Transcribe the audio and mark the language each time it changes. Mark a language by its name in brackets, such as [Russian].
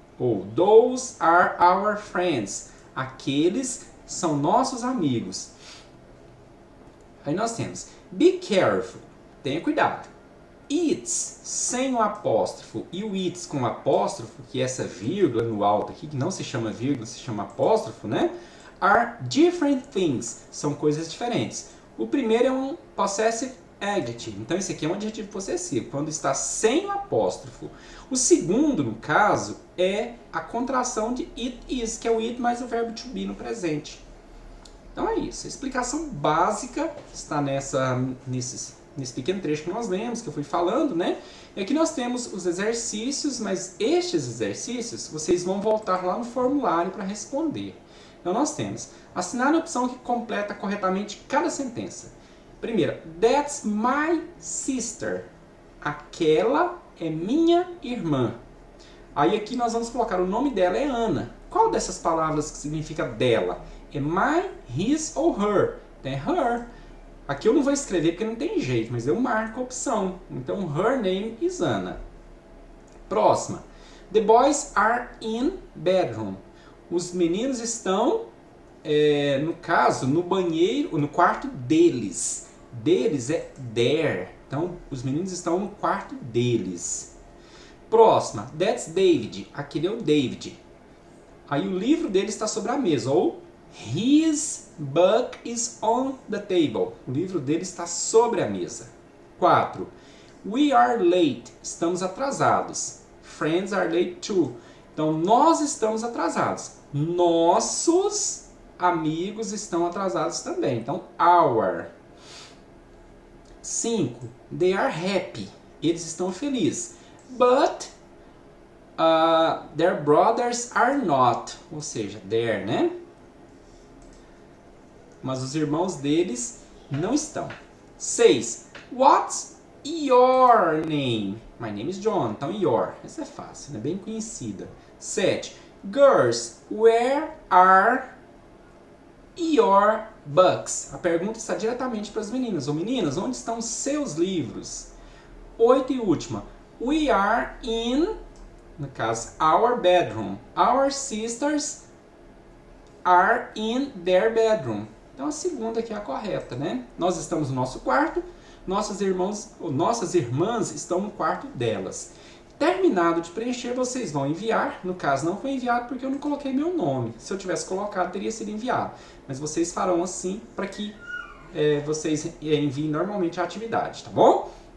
[English] Ou those are our friends. [Portuguese] Aqueles são nossos amigos. Aí nós temos [English] be careful. [Portuguese] Tenha cuidado. It's sem o apóstrofo e o it's com o apóstrofo, que é essa vírgula no alto aqui, que não se chama vírgula, se chama apóstrofo, né? [English] Are different things. [Portuguese] São coisas diferentes. O primeiro é um possessive adjective. Então esse aqui é um adjetivo possessivo, quando está sem o apóstrofo. O segundo, no caso, é a contração de it is, que é o it mais o verbo to be no presente. Então é isso. A explicação básica está nesse pequeno trecho que nós lemos, que eu fui falando, né? E aqui nós temos os exercícios, mas estes exercícios vocês vão voltar lá no formulário para responder. Então nós temos assinar a opção que completa corretamente cada sentença. [English] Primeira, that's my sister. [Portuguese] Aquela é minha irmã. Aí aqui nós vamos colocar o nome dela é Ana. Qual dessas palavras que significa dela? É my, his ou her? Então é her. Aqui eu não vou escrever porque não tem jeito, mas eu marco a opção. [English] Então, her name is Anna. Próxima. The boys are in bedroom. [Portuguese] Os meninos estão, no caso, no banheiro, no quarto deles. Deles é their. Então, os meninos estão no quarto deles. Próxima. [English] That's David. [Portuguese] Aquele é o David. Aí o livro dele está sobre a mesa. [English] Ou his book is on the table. [Portuguese] O livro dele está sobre a mesa. [English] 4. We are late. [Portuguese] Estamos atrasados. [English] Friends are late too. [Portuguese] Então, nós estamos atrasados. Nossos amigos estão atrasados também. [English] Então, our. 5. They are happy. [Portuguese] Eles estão felizes. [English] But their brothers are not. [Portuguese] Ou seja, their, né? Mas os irmãos deles não estão. [English] 6. What's your name? My name is John. Então, your. [Portuguese] Essa é fácil, né? Bem conhecida. [English] 7. Girls, where are your books? [Portuguese] A pergunta está diretamente para as meninas. Ou meninas, onde estão seus livros? 8 e última. [English] We are in, [Portuguese] no caso, [English] our bedroom. Our sisters are in their bedroom. [Portuguese] Então a segunda aqui é a correta, né? Nós estamos no nosso quarto, nossas irmãs estão no quarto delas. Terminado de preencher, vocês vão enviar. No caso, não foi enviado porque eu não coloquei meu nome. Se eu tivesse colocado, teria sido enviado. Mas vocês farão assim para que vocês enviem normalmente a atividade, tá bom?